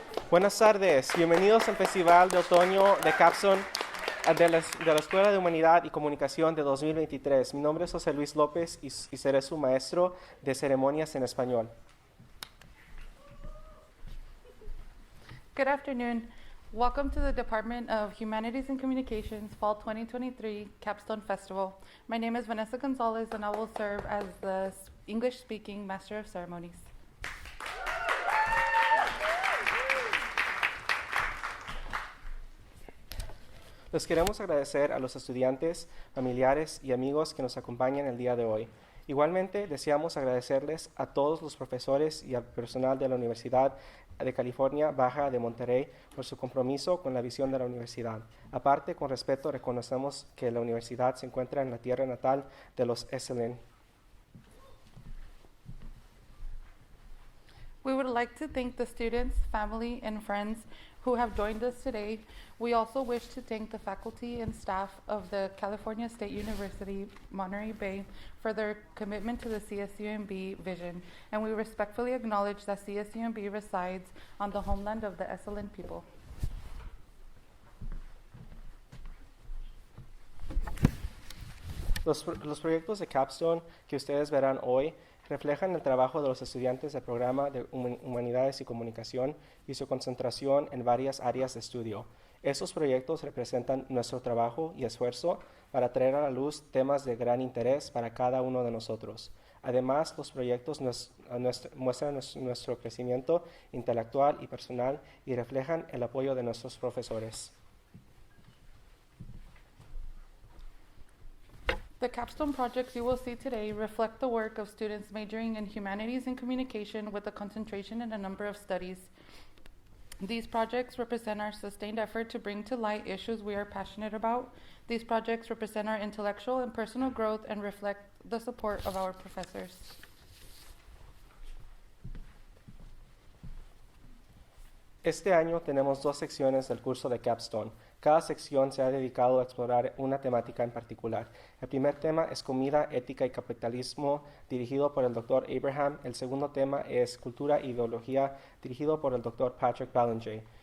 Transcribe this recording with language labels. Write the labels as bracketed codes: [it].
[es] Buenas tardes, bienvenidos al Festival de Otoño de Capstone de la Escuela de Humanidad y Comunicación de 2023. Mi nombre es José Luis López y seré su maestro de ceremonias en español. [en] Good afternoon. Welcome to the Department of Humanities and Communications Fall 2023 Capstone Festival. My name is Vanessa Gonzalez and I will serve as the English-speaking Master of Ceremonies. [es] Les queremos agradecer a los estudiantes, familiares y amigos que nos acompañan el día de hoy. Igualmente, deseamos agradecerles a todos los profesores y al personal de la Universidad de California Baja de Monterrey por su compromiso con la visión de la universidad. Aparte, con respeto, reconocemos que la universidad se encuentra en la tierra natal de los Esalen. [en] We would like to thank the students, family, and friends who have joined us today. We also wish to thank the faculty and staff of the California State University, Monterey Bay, for their commitment to the CSUMB vision, and we respectfully acknowledge that CSUMB resides on the homeland of the Esalen people. [es] Los proyectos de Capstone que ustedes verán hoy reflejan el trabajo de los estudiantes del programa de Humanidades y Comunicación y su concentración en varias áreas de estudio. Estos proyectos representan nuestro trabajo y esfuerzo para traer a la luz temas de gran interés para cada uno de nosotros. Además, los proyectos muestran nuestro crecimiento intelectual y personal y reflejan el apoyo de nuestros profesores. [en] The capstone projects you will see today reflect the work of students majoring in humanities and communication with a concentration in a number of studies. These projects represent our sustained effort to bring to light issues we are passionate about. These projects represent our intellectual and personal growth and reflect the support of our professors. [es] Este año tenemos 2 secciones del curso de Capstone. Cada sección se ha dedicado a explorar una temática en particular. El primer tema es Comida, Ética y Capitalismo, dirigido por el Dr. Abraham. El segundo tema es Cultura e Ideología, dirigido por el Dr. Patrick Ballinger.